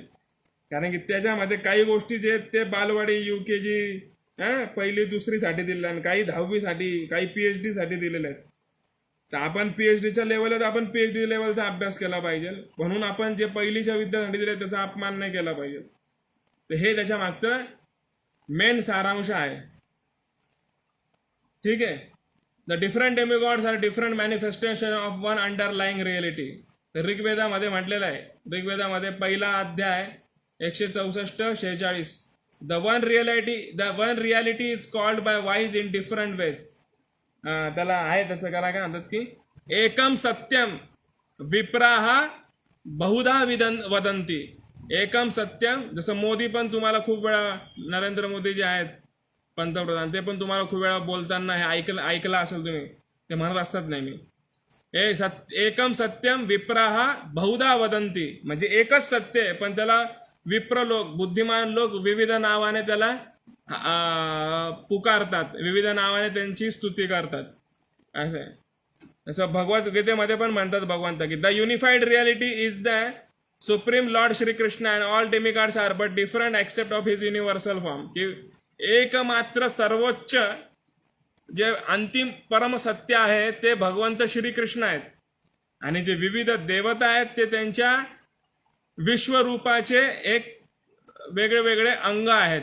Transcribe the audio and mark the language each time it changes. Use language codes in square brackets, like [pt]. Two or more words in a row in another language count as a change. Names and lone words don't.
[mr] कारण की त्याच्यामध्ये काही गोष्टी जे आहेत ते बालवाडी UKG पहिली दुसरीसाठी दिलेल्या आणि काही 10वीसाठी काही PhD साठी दिलेले आहेत. तर आपण PhDच्या लेवलला आपण PhD लेवलचा अभ्यास केला पाहिजे. म्हणून आपण जे पहिलीच्या विद्यार्थी दिले त्याचा अपमान नाही केला पाहिजे. तर हे त्याच्या मागचं मेन सारांश आहे. ठीक आहे. [en] The different demigods are different manifestation of one underlying reality. [mr] तर ऋग्वेदामध्ये म्हटलेलं आहे. ऋग्वेदामध्ये पहिला अध्याय 164-46. [en] The one reality is called by wise in different ways. [mr] त्याला आहे त्याचं काय म्हणतात की [sa] एकम सत्यम विप्राह बहुधा वदंती. एकम सत्यम. [mr] जसं मोदी पण तुम्हाला खूप वेळा, नरेंद्र मोदी जे आहेत पंतप्रधान, ते पण तुम्हाला खूप वेळा बोलताना हे ऐकलं असेल तुम्ही, ते म्हणत असतात नेहमी [sa] एकम सत्यम विप्राह बहुधा वदंती. [mr] म्हणजे एकच सत्य आहे पण त्याला विप्र लोक, बुद्धिमान लोक विविध नावाने त्याला पुकारतात, विविध नावाने त्यांची स्तुती करतात. असं आहे. जसं भगवद्गीतेमध्ये पण म्हणतात भगवंत की [en] the unified reality is the Supreme Lord Shri Krishna and all demigods are but different aspect of his universal form. [mr] की एकमात्र सर्वोच्च जे अंतिम परम सत्य आहे ते भगवंत श्रीकृष्ण आहेत आणि जे विविध देवता आहेत ते त्यांच्या विश्वरूपाचे एक वेगळे वेगळे अंग आहेत.